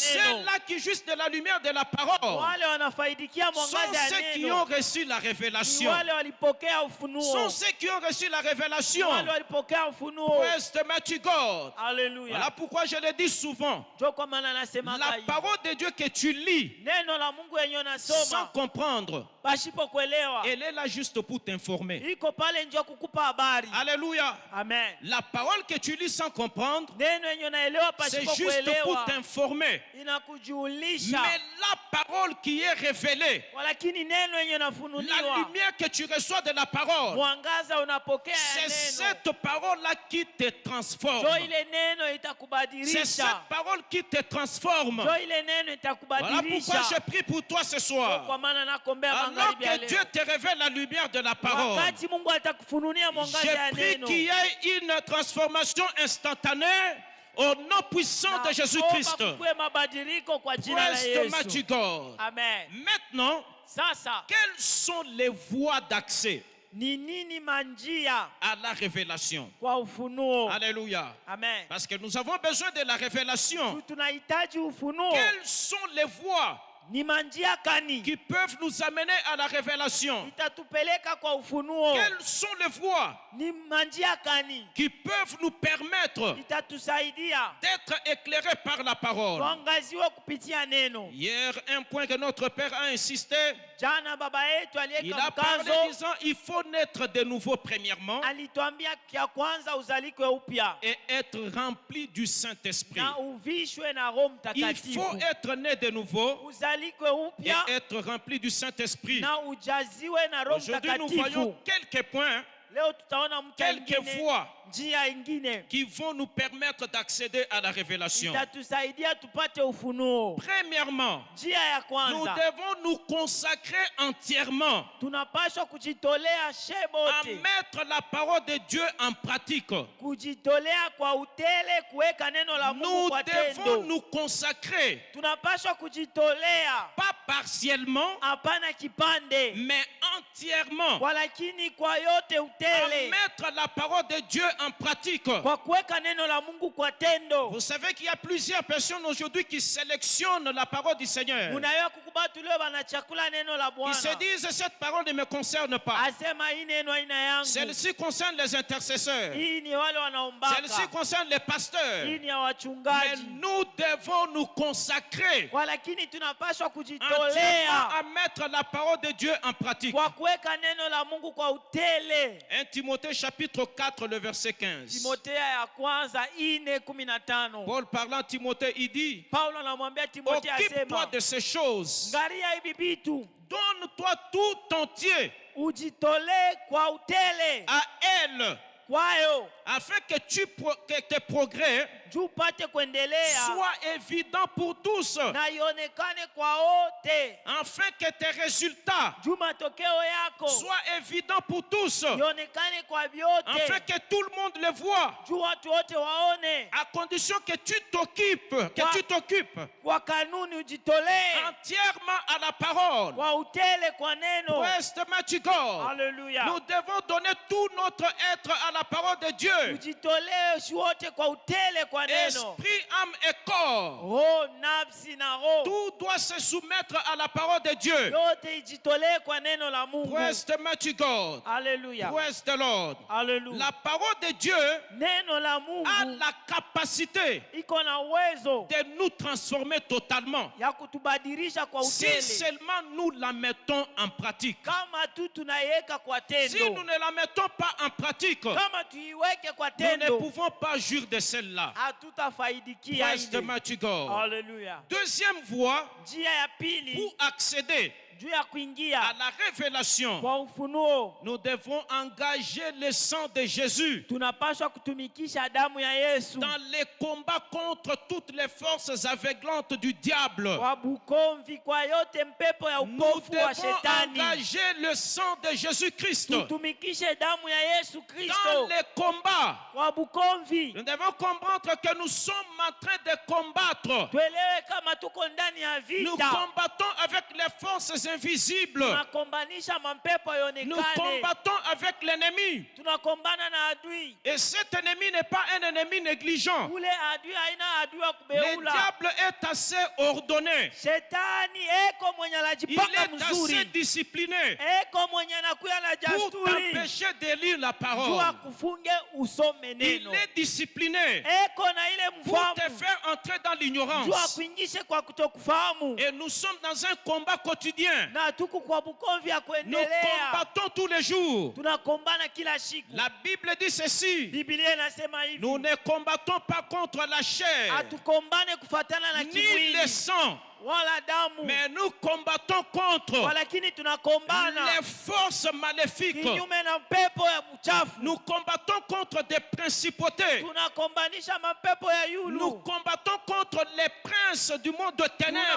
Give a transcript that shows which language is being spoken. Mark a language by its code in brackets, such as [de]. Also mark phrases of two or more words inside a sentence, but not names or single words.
[fr] Ceux-là qui jouissent de la lumière de la parole [sw] Wale wanafaidikia [fr] sont [sw] mwangaza ya [fr] ceux qui ont [sw] neno. [fr] reçu la [sw] Ni [fr] révélation. [sw] wale walipokea ufunuo. [fr] Sont ceux qui ont reçu la [sw] Ni [fr] révélation. [sw] wale walipokea ufunuo. [en] Praise the mighty God. [sw] Haleluya. [fr] Voilà pourquoi je le dis souvent. [sw] Ndio kwa maana nasema [fr] La parole de Dieu que tu lis [sw] neno la Mungu yenye [fr] sans [sw] unasoma [fr] comprendre, [sw] pasipo kuelewa [fr] elle est là juste pour t'informer. [sw] iko pale nje kukupa habari. [fr] Alléluia. [sw] Amen. [fr] La parole que tu lis sans comprendre, [sw] Neno yenye unaelewa [fr] c'est [sw] pasipo [fr] juste pour [sw] kuelewa [fr] t'informer. [sw] inakujulisha. [fr] Mais la parole qui est révélée, [sw] Walakini neno yenye [fr] la [sw] unafunuliwa, [fr] lumière que tu reçois de la parole, [sw] mwangaza unapokea [fr] c'est [sw] ya neno. [fr] cette parole-là qui te transforme. [sw] Ndio ile neno [fr] C'est [sw] itakubadilisha. [fr] cette parole qui te transforme. [sw] Ndio ile neno [fr] Voilà [sw] itakubadilisha. [fr] pourquoi je prie pour toi ce soir. [sw] Kwa maana nakombea [fr] Alors [sw] magharibi ya [fr] que Dieu [sw] leo. [fr] te révèle la lumière de la parole, [sw] Wakati Mungu atakufunulia mwangaza ya [fr] je prie [sw] neno. [fr] qu'il y ait une transformation instantanée au nom puissant de Jésus-Christ. [sw] Naomba kukuwe mabadiliko kwa jina la [en] Praise the mighty [sw] Yesu. [en] God. Amen. [fr] Maintenant, [sw] Sasa [fr] quelles sont les voies d'accès [sw] ni nini manjia [fr] à la révélation? [sw] kwa ufunuo? [fr] Alléluia. [sw] Amen. [fr] Parce que nous avons besoin de la révélation. [sw] Tunahitaji ufunuo. [fr] Quelles sont les voies [sw] Ni manjia kani [fr] qui peuvent nous amener à la révélation? [sw] itatupeleka kwa ufunuo? [fr] Quelles sont les voies [sw] Ni manjia kani [fr] qui peuvent nous permettre [sw] itatusaidia [fr] d'être éclairés par la parole? [sw] tuangaziwe kupitia neno? [fr] Hier, un point que notre Père a insisté, [sw] Jana baba yetu [fr] il [sw] aliyeka [fr] a parlé [sw] mkazo [fr] disant il faut naître de nouveau premièrement [sw] alituambia kia kwanza uzalikwe upya [fr] et être rempli du Saint-Esprit. [sw] na uvishwe na Roho [fr] Il [sw] Mtakatifu. [fr] faut être né de nouveau [sw] Uzalikwe [fr] et [sw] upya [fr] être rempli du Saint-Esprit. [sw] na ujaziwe na Roho [fr] Aujourd'hui, nous voyons [sw] Mtakatifu. [fr] quelques points [sw] Leo tutaona mtu [fr] quelques [sw] mwingine, [fr] voies [sw] njia ingine [fr] qui vont nous permettre d'accéder à la révélation. [sw] itatusaidia tupate ufunuo. [fr] Premièrement, [sw] Njia ya [fr] nous [sw] kwanza, [fr] devons nous consacrer entièrement [sw] tunapaswa kujitolea [fr] à [sw] shebote, [fr] mettre la parole de Dieu en pratique. [sw] kujitolea kwa utele, kuweka neno la Mungu [fr] Nous [sw] kwa [fr] devons [sw] tendo. [fr] nous consacrer, [sw] Tunapaswa kujitolea, [fr] pas partiellement, [sw] hapana kipande, [fr] mais entièrement, [sw] walakini kwa yote [fr] à [sw] utele, [fr] mettre la parole de Dieu en pratique. [sw] kwa kuweka neno la Mungu kwa tendo. [fr] Vous savez qu'il y a plusieurs personnes aujourd'hui qui sélectionnent la parole du Seigneur. [sw] Unaweza kukubali leo wanachakula neno la [fr] Qui se [sw] Bwana, [fr] disent cette parole ne me concerne pas. [sw] asema hii neno aina yangu, [fr] Celle-ci concerne les intercesseurs. [sw] hii ni wale wanaombaka, [fr] Celle-ci concerne les pasteurs. [sw] hii ni ya [fr] Mais [sw] wachungaji. [fr] nous devons nous consacrer [sw] Kwa lakini tunapaswa [fr] entièrement [sw] kujitolea [fr] à mettre la parole de Dieu en pratique. [sw] kwa kuweka neno la Mungu kwa utele. [fr] 1 Timothée chapitre 4 le verset 15. [sw] Timothea ya kwanza 4:15. [fr] Paul parlant à Timothée, il dit, [sw] Paulo anamwambia Timothea, [fr] occupe-toi [sw] asema [fr] de ces choses. [sw] ngaria hivi vitu, [fr] Donne-toi tout entier [sw] ujitolee kwa utele [fr] à elle, [sw] kwayo, [fr] afin que tes progrès [sw] juu upate kuendelea [fr] soient évidents pour tous, [sw] na ionekane kwa wote, [fr] afin que tes résultats [sw] juu matokeo yako [fr] soient évidents pour tous, [sw] ionekane kwa [fr] afin [sw] vyote, [fr] que tout le monde le voit, [sw] juu watu wote waone. [fr] à condition que tu t'occupes [sw] Kwa kanuni ujitolee [fr] entièrement à la parole. [sw] kwa utele, kwa neno. [en] Praise the mighty God. [sw] Haleluya. [fr] Nous devons donner tout notre être à la parole de Dieu. [sw] Ujitolee wote kwa utele, kwa neno. [fr] Esprit, âme et corps. [sw] Roho, nafsi na roho, [fr] Tout doit se soumettre à la parole de Dieu. [sw] yote ijitolee kwa neno la Mungu. [en] Praise the mighty God. [sw] Haleluya. [en] Praise the Lord. [sw] Haleluya. [fr] La parole de Dieu [sw] Neno la [fr] a [sw] Mungu [fr] la capacité [sw] iko na uwezo [fr] de nous transformer totalement. [sw] ya kutubadilisha kwa [fr] Si [sw] utele, [fr] seulement nous la mettons en pratique. [sw] kama tu tunaiweka kwa [fr] Si nous [sw] tendo. [fr] ne la mettons pas en pratique, nous [sw] Kama tuiweke kwa [fr] ne [sw] tendo, [fr] pouvons pas jouir de celle-là. [sw] hatutafaidikia [en] Praise the [sw] ile. [en] mighty God. [sw] Haleluya. [fr] Deuxième voie [sw] Njia ya pili [fr] pour accéder [sw] juu ya [fr] à [sw] kuingia [fr] la révélation, [sw] kwa ufunuo, [fr] nous devons engager le sang de Jésus [sw] tunapaswa kutumikisha damu ya Yesu [fr] dans les combats contre toutes les forces aveuglantes du diable. [sw] kwa bukomvi, kwa yote mpepo ya [fr] Nous [sw] upofu wa [fr] devons [sw] shetani. [fr] engager le sang de Jésus-Christ [sw] Tutumikishe damu ya Yesu [fr] dans [sw] Kristo [fr] les combats. [sw] kwa bukomvi. [fr] Nous devons comprendre que nous sommes en train de combattre. [sw] Tuelewe kama tuko ndani ya [fr] Nous [sw] vita, [fr] combattons avec les forces invisibles. [sw] tunakombanisha mampepo [fr] Nous [sw] yaonekane, [fr] combattons avec l'ennemi. [sw] tunakombana na adui. [fr] Et cet ennemi n'est pas un ennemi négligent. [sw] Ule adui haina adui wa [fr] Le [sw] kubeula. [fr] diable est assez ordonné. [sw] Shetani eko mwenye [fr] Il [sw] anajipanga [fr] est assez [sw] mzuri, [fr] discipliné [sw] eko mwenye anakuya na [fr] pour [sw] jasturi [fr] t'empêcher de lire la [sw] jua [fr] parole. [sw] kufunge usome [fr] Il [sw] neno, [fr] est discipliné [sw] eko na ile [fr] pour te [sw] mfahamu [fr] faire entrer dans [sw] jua [fr] l'ignorance. [sw] kuingishe kwa kutokufahamu. [fr] Et nous sommes dans un combat quotidien. [sw] Na tuko kwa bukomvi ya [fr] Nous [sw] kuendelea, [fr] combattons tous les jours. [sw] tunakombana kila siku. [fr] La Bible dit ceci. [sw] Biblia inasema hivi, [fr] Nous ne combattons pas contre la chair, [sw] hatukombane kufatana na [fr] ni le [sw] kimwili [fr] sang, [sw] wala damu, [fr] mais nous combattons contre [sw] walakini tunakombana [fr] les forces maléfiques. [sw] kinyume na mpepo ya uchafu. [fr] Nous combattons contre des principautés. [sw] Tunakombanisha mapepo ya [fr] Nous [sw] yulu, [fr] combattons contre les princes du monde de ténèbres.